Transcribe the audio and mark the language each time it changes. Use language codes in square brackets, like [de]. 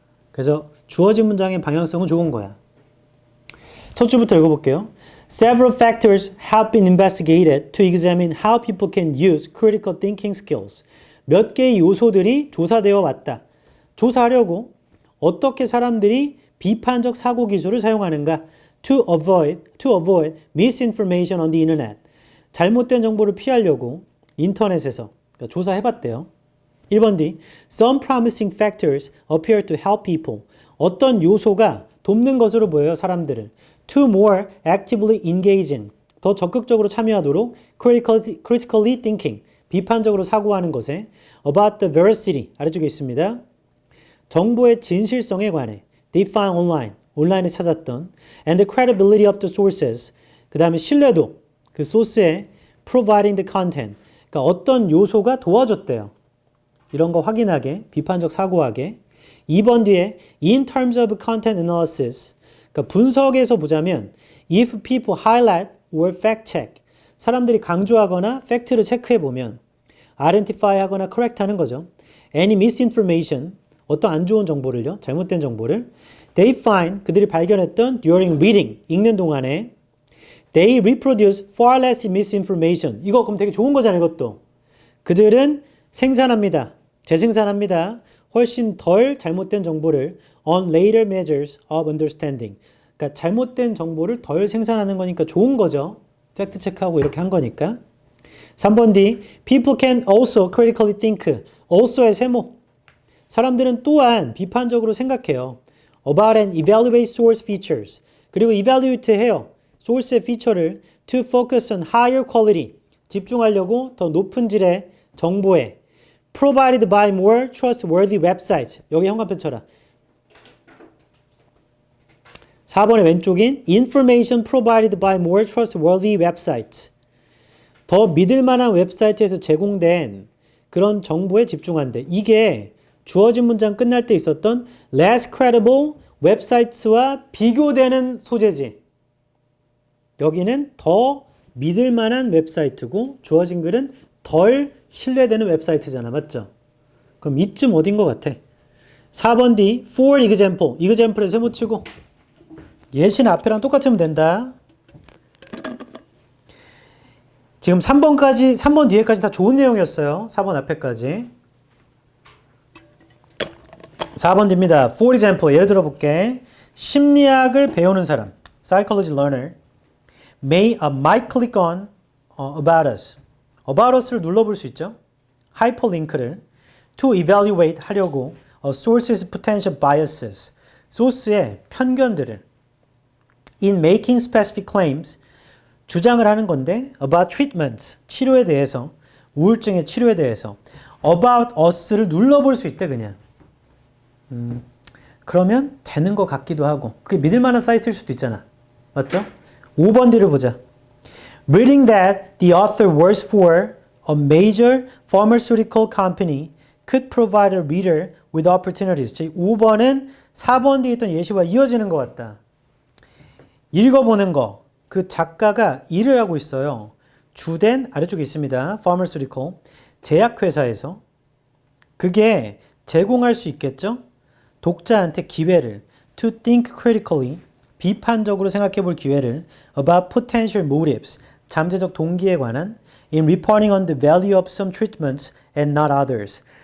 [ko] 그래서 주어진 문장의 방향성은 좋은 거야. 첫 줄부터 읽어볼게요. [en] Several factors have been investigated to examine how people can use critical thinking skills. [ko] 몇 개의 요소들이 조사되어 왔다. 조사하려고 어떻게 사람들이 비판적 사고 기술을 사용하는가? [en] To avoid misinformation on the internet. [ko] 잘못된 정보를 피하려고 인터넷에서 조사해봤대요. [en] 1번 D. Some promising factors appear to help people. 어떤 요소가 [ko] 돕는 것으로 보여요. 사람들을. [en] To more actively engage in. [ko] 더 적극적으로 참여하도록 [en] critically thinking. [ko] 비판적으로 사고하는 것에 [en] about the veracity. [ko] 아래쪽에 있습니다. 정보의 진실성에 관해 [en] they find online. [ko] 온라인에 찾았던 [en] and the credibility of the sources. [ko] 그 다음에 신뢰도. 그 소스에 [en] providing the content. [ko] 그러니까 어떤 요소가 도와줬대요. 이런 거 확인하게, 비판적 사고하게. 2번 뒤에 [en] in terms of content analysis. [ko] 그러니까 분석에서 보자면 [en] if people highlight or fact check. [ko] 사람들이 강조하거나 팩트를 체크해 보면 identify 하거나 correct 하는 거죠. [en] any misinformation. [ko] 어떤 안 좋은 정보를요. 잘못된 정보를 [en] they find. [ko] 그들이 발견했던 [en] during reading. [ko] 읽는 동안에 [en] they reproduce far less misinformation. [ko] 이거 그럼 되게 좋은 거잖아요. 이것도. 그들은 생산합니다. 재생산합니다. 훨씬 덜 잘못된 정보를 [en] on later measures of understanding. [ko] 그러니까 잘못된 정보를 덜 생산하는 거니까 좋은 거죠. 팩트 체크하고 이렇게 한 거니까. 3번 D. [en] People can also critically think. [ko] also의 세모. 사람들은 또한 비판적으로 생각해요. [en] about and evaluate source features. [ko] 그리고 evaluate 해요. 소스의 피처를 [en] to focus on higher quality. [ko] 집중하려고 더 높은 질의 정보에 [en] provided by more trustworthy websites. [ko] 여기 형광펜 쳐라. 4번의 왼쪽인 [en] information provided by more trustworthy websites. [ko] 더 믿을 만한 웹사이트에서 제공된 그런 정보에 집중한대. 이게 주어진 문장 끝날 때 있었던 [en] less credible websites [ko] 와 비교되는 소재지. 여기는 더 믿을 만한 웹사이트고 주어진 글은 덜 신뢰되는 웹사이트잖아. 맞죠? 그럼 이쯤 어딘 것 같아? 4번 D, [en] for example. [ko] example에 세모치고 예시는 앞에랑 똑같으면 된다. 지금 3번 뒤에까지 다 좋은 내용이었어요. 4번 앞에까지. 4번 D입니다. [en] For example, [ko] 예를 들어 볼게. 심리학을 배우는 사람, [en] psychology learner, might click on about us. [ko] about us를 눌러볼 수 있죠. hyperlink를 [en] to evaluate [ko] 하려고 [en] a source's potential biases. [ko] 소스의 편견들을 [en] in making specific claims [ko] 주장을 하는 건데 [en] about treatments [ko] 치료에 대해서 우울증의 치료에 대해서 about us를 눌러볼 수 있대 그냥. 그러면 되는 것 같기도 하고 그게 믿을 만한 사이트일 수도 있잖아. 맞죠? 5번 뒤를 보자. [en] Reading that the author works for a major pharmaceutical company could provide a reader with opportunities. [ko] 5번은 4번 뒤에 있던 예시와 이어지는 것 같다. 읽어보는 거. 그 작가가 일을 하고 있어요. 주된 아래쪽에 있습니다. pharmaceutical. 제약회사에서. 그게 제공할 수 있겠죠? 독자한테 기회를 [en] to think critically. [ko] 비판적으로 생각해 볼 기회를 [en] about potential motives. [ko] 잠재적 동기에 관한 [en] in reporting on the value of some treatments and not others.